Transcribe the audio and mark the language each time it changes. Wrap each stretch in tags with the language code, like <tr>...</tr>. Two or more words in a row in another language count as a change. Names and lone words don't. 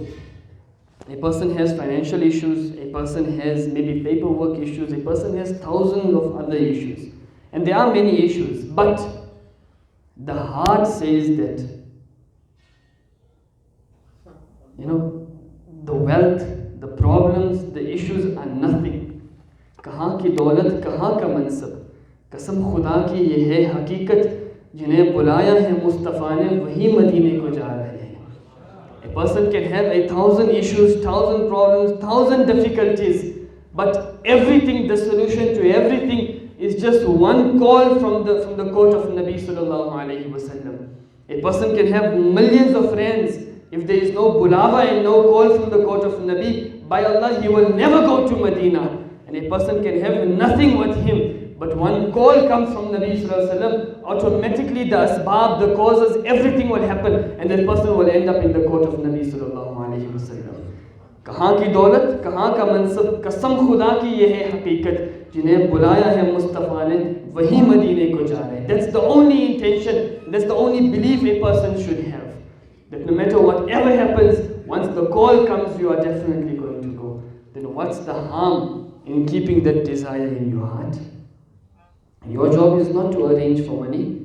<en>A person has financial issues, a person has maybe paperwork issues, a person has thousands of other issues. And there are many issues, but the heart says that, the wealth, the problems, the issues are nothing.</en> <ur>کہاں کی دولت، کہاں کا منصب۔ قسم خدا کی یہ ہے حقیقت، جنہیں بلایا ہے مصطفیٰ نے، وہی مدینے کو جا رہے ہیں.</ur> <en>A person can have 1,000 issues, 1,000 problems, 1,000 difficulties, but everything, the solution to everything is just one call from the court of Nabi</en> <ar>صلى الله عليه وسلم.</ar> <en>A person can have millions of friends. If there is no bulawa and no call from the court of Nabi, by Allah, he will never go to Medina. And a person can have nothing with him, but one call comes from Nabi</en> <ar>صلى الله عليه وسلم,</ar> <en>automatically the asbab, the causes, everything will happen, and that person will end up in the court of Nabi</en> <ar>صلى الله عليه وسلم.</ar> <ur>کہاں کی دولت، کہاں کا منصب، قسم خدا کی یہ ہے حقیقت، جنہیں بلایا ہے مصطفیٰ نے، وہی مدینے کو جا رہے.</ur> <en>That's the only intention, that's the only belief a person should have. That no matter whatever happens, once the call comes, you are definitely going to go. Then what's the harm in keeping that desire in your heart? Your job is not to arrange for money.</en>